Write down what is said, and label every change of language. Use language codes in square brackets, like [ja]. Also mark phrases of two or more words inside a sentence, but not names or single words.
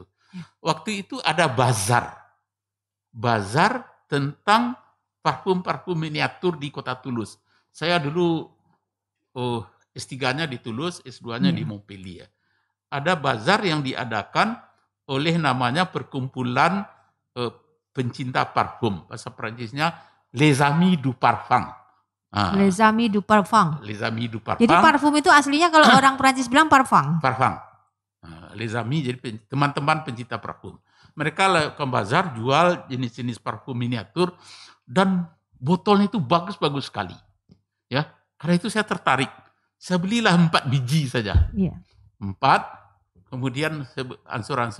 [id] Waktu itu ada bazar tentang parfum-parfum miniatur di Kota Toulouse. Saya dulu S3-nya di Toulouse, S2-nya di Montpellier. Ada bazar yang diadakan oleh namanya Perkumpulan Pencinta Parfum. Bahasa Prancisnya [fr] Les Amis du Parfum. Les Amis du Parfum. Les Amis du Parfum. [id] Jadi parfum itu aslinya kalau orang Prancis bilang parfum. Parfum. [fr] Les Amis [id] jadi teman-teman pencinta parfum. Mereka lakukan bazar jual jenis-jenis parfum miniatur dan botolnya itu bagus-bagus sekali. Ya, karena itu saya tertarik. Saya belilah 4 biji saja. Iya. 4. Kemudian ansur-ansur.